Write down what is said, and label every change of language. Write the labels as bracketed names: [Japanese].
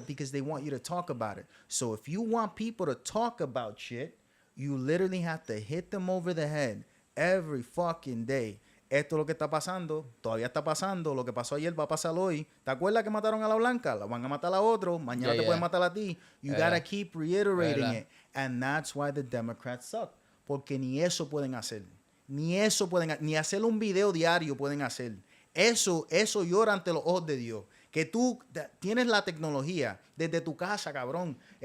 [English] Because they want you to talk about it. So if you want people to talk about shit, you literally have to hit them over the head every fucking day. [Spanish] Esto es lo que está pasando, todavía está pasando, lo que pasó ayer va a pasar hoy. ¿Te acuerdas que mataron a la blanca? La van a matar a otro, mañana te pueden matar a ti. [English] You gotta keep reiterating it. And that's why the Democrats suck. [Spanish] Porque ni eso pueden hacer. Ni hacer un video diario pueden hacer. Eso llora ante los ojos de Dios. Que tú tienes la tecnología desde tu casa, cabrón.